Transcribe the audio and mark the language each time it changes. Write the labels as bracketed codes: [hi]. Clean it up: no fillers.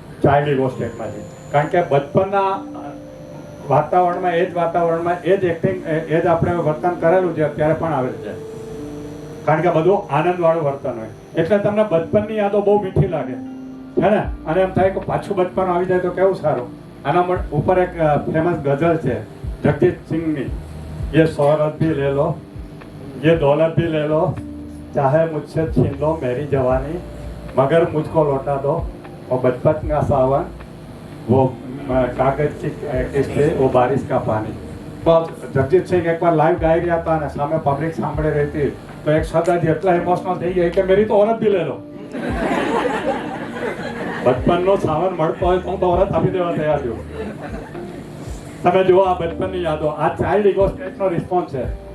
[gu] Child ego સ્ટેટમાંથી. કારણ કે બચપનના વાતાવરણમાં, એ જ વાતાવરણમાં, એ જ એક્ટિંગ, એ જ આપણે વર્તન કરેલું છે, અત્યારે પણ આવે છે. કારણ કે બધું આનંદવાળું વર્તન હોય, એટલે તમને બચપનની યાદો બહુ મીઠી લાગે છે ને, અને એમ થાય કે પાછું બચપન આવી જાય તો કેવું સારું. આના ઉપર એક ફેમસ ગઝલ છે જગજીત સિંહની, [hi] ये शोहरत भी ले लो, ये दौलत भी ले लो, चाहे मुझसे छीन लो मेरी जवानी, मगर मुझको लौटा दो वो बचपन का सावन, वो कागज की किस्तें, वो बारिश का पानी. तो जगजीत सिंह एक बार लाइव गाई [gu] રહ્યા હતા અને સામે પબ્લિક સાંભળી રહી હતી, તો એક શબ્દ એટલા ઇમોશનલ થઈ ગયા કે [hi] મેરી તો औरत भी ले लो. [gu] બચપનનો સાવન મળતો હોય તો હું તો औरत આપી દેવા તૈયાર છું. તમે જુઓ આ બચપનની યાદો, આ ચાઇલ્ડ ઇગો સ્ટેટનો રિસ્પોન્સ છે.